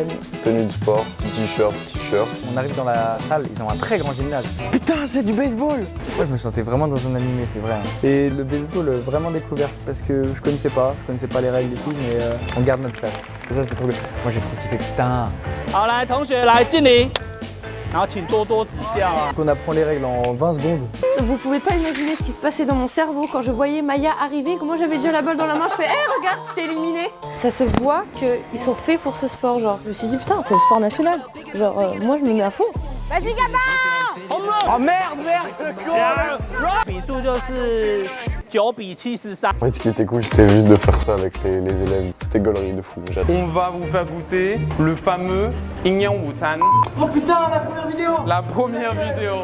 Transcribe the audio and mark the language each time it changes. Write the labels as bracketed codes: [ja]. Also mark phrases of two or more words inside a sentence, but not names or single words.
[fr] Tenue de sport, t-shirt. On arrive dans la salle, ils ont un très grand gymnase. Putain, c'est du baseball! Ouais, je me sentais vraiment dans un animé, c'est vrai. Hein. Et le baseball, vraiment découvert, parce que je connaissais pas les règles et tout, mais on garde notre place. Et ça, c'était trop bien. Moi, j'ai trop kiffé, putain. [zh] 好，来，同学来敬礼，然后请多多指教啊。 [fr] On apprend les règles en 20 secondes. Vous pouvez pas imaginer ce qui se passait dans mon cerveau quand je voyais Maya arriver, que moi j'avais déjà la balle dans la main, je fais hey, regarde, je t'ai éliminé. Ça se voit qu'ils sont faits pour ce sport, genre. Je me suis dit putain, c'est le sport national. Genre, moi je me mets à fond. Vas-y, Gabin! Oh merde! [zh] 比数就是9比73。 [fr] En fait, ce qui était cool, c'était juste de faire ça avec les élèves. C'était gaulerie de fou. J'adore. On va vous faire goûter le fameux Yin Yang Wu Tan. Oh putain, la première vidéo! La première vidéo.